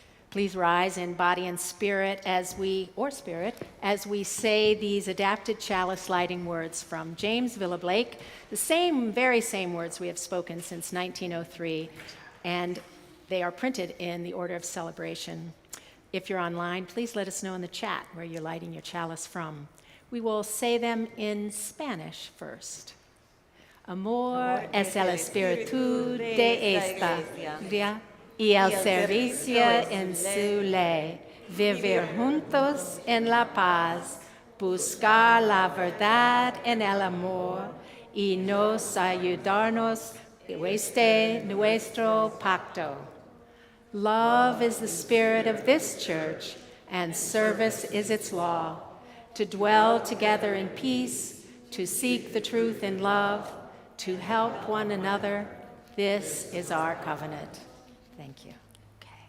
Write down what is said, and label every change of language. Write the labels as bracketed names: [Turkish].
[English] Please rise in body and spirit as we say these adapted chalice lighting words from James Villablake, the very same words we have spoken since 1903, and they are printed in the order of celebration. If you're online, please let us know in the chat where you're lighting your chalice from. We will say them in Spanish first. [Spanish] Amor es el espíritu de esta iglesia y el servicio en su ley, vivir juntos en la paz, buscar la verdad en el amor y nos ayudarnos desde nuestro pacto. [English] Love is the spirit of this church, and service is its law, to dwell together in peace, to seek the truth in love, to help one another. This is our covenant. Thank you. Okay.